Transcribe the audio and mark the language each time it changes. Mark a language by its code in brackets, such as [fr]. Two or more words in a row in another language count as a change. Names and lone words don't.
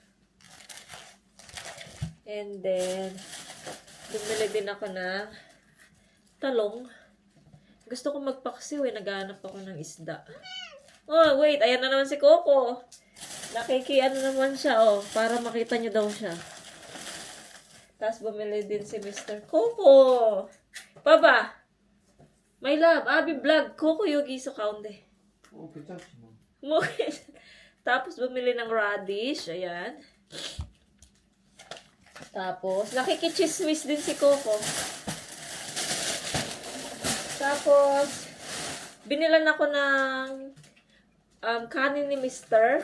[tl] And then, bumili din ako ng talong. Gusto ko magpaksiw eh. Naghahanap ako ng isda. Oh, wait. Ayan na naman si Coco. Nakikiano naman siya, oh. Para makita niyo daw siya. Tapos bumili din si Mr. Coco. Baba! [en] My love, Abi vlog. Coco yogi sa kaunde. [ko] 괜찮지 뭐. [tl] Tapos bumili ng radish. Ayan. Tapos, nakikichismis din si Coco. Tapos, binilan ako ng kanin ni Mr.